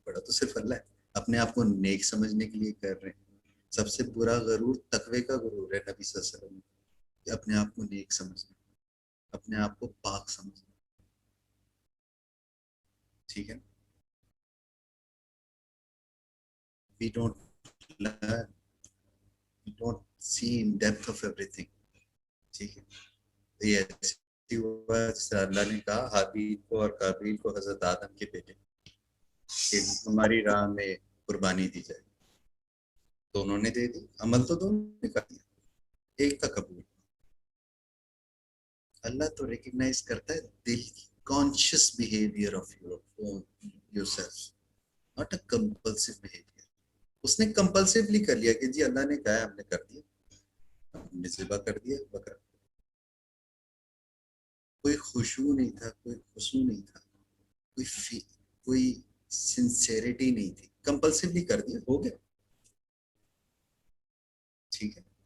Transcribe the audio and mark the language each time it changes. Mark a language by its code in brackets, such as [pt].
[ur] بڑا تو صرف اللہ ہے, اپنے آپ کو نیک سمجھنے کے لیے کر رہے ہیں. سب سے برا غرور تقوی کا غرور ہے, نبی صلی اللہ علیہ وسلم, کہ اپنے آپ کو نیک سمجھنا, اپنے آپ کو پاک سمجھنا, ٹھیک ہے. [en] We don't learn, we don't see in depth of everything, [ur] ٹھیک ہے. یہ ایسی ہوا جس طرح اللہ نے کہا حابیل کو اور قابیل کو حضرت آدم کے بیٹے کہ ہماری راہ میں قربانی دی جائے, دونوں نے دے دی, عمل تو دونوں نے کر دیا, ایک کا قبول. اللہ تو ریکگنائز کرتا ہے دل کی [en] conscious behavior of yourself, not a compulsive behavior. [ur] اس نے compulsively کر لیا کہ جی اللہ نے کہا ہم نے کر دیا, ہم نے ذبح کر دیا بکرا. کوئی خشوع نہیں تھا, کوئی خشوع نہیں تھا, کوئی سنسیریٹی نہیں تھی, compulsively کر دیا, ہو گیا, ٹھیک ہے.